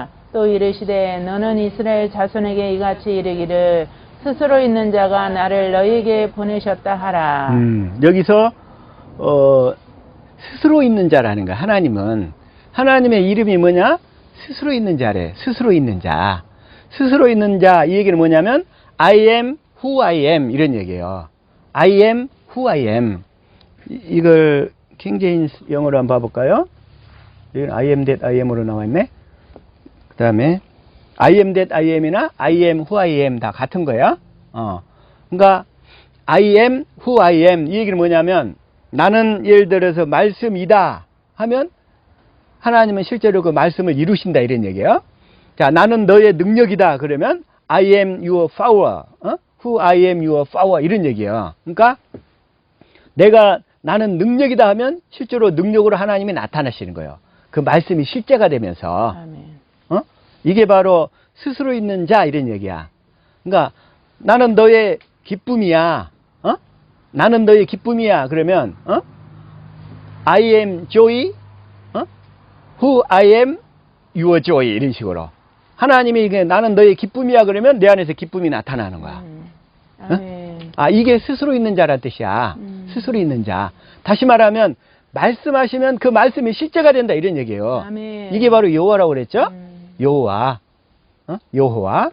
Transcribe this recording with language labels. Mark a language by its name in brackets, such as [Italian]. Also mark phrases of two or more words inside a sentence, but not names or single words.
[Korean] 또 이르시되 너는 이스라엘 자손에게 이같이 이르기를 스스로 있는 자가 나를 너희에게 보내셨다 하라. 여기서 스스로 있는 자라는 거야. 하나님은. 하나님의 이름이 뭐냐? 스스로 있는 자래. 스스로 있는 자. 스스로 있는 자. 이 얘기는 뭐냐면 [English] I am who I am [Korean] 이런 얘기예요. [English] I am who I am. [Korean] 이걸 킹제임스 영어로 한번 봐볼까요? [English] 여기는 I am that I am으로 [Korean] 나와 있네. 그 다음에 [English] I am that I am이나 I am who I am [Korean] 다 같은 거야. 그러니까 [English] I am who I am [Korean] 이 얘기는 뭐냐면 나는 예를 들어서 말씀이다 하면 하나님은 실제로 그 말씀을 이루신다 이런 얘기예요. 자, 나는 너의 능력이다 그러면 [English] I am your power. Who I am your power [Korean] 이런 얘기예요. 그러니까 나는 능력이다 하면 실제로 능력으로 하나님이 나타나시는 거예요. 그 말씀이 실제가 되면서. 아멘. 이게 바로 스스로 있는 자 이런 얘기야. 그러니까 나는 너의 기쁨이야. 나는 너의 기쁨이야. 그러면 [English] I am joy, who I am your joy [Korean] 이런 식으로 하나님이 이게 나는 너의 기쁨이야 그러면 내 안에서 기쁨이 나타나는 거야. 아멘. 이게 스스로 있는 자란 뜻이야. 스스로 있는 자. 다시 말하면 말씀하시면 그 말씀이 실제가 된다 이런 얘기예요. 아멘. 이게 바로 여호와라고 그랬죠? 여호와. 여호와.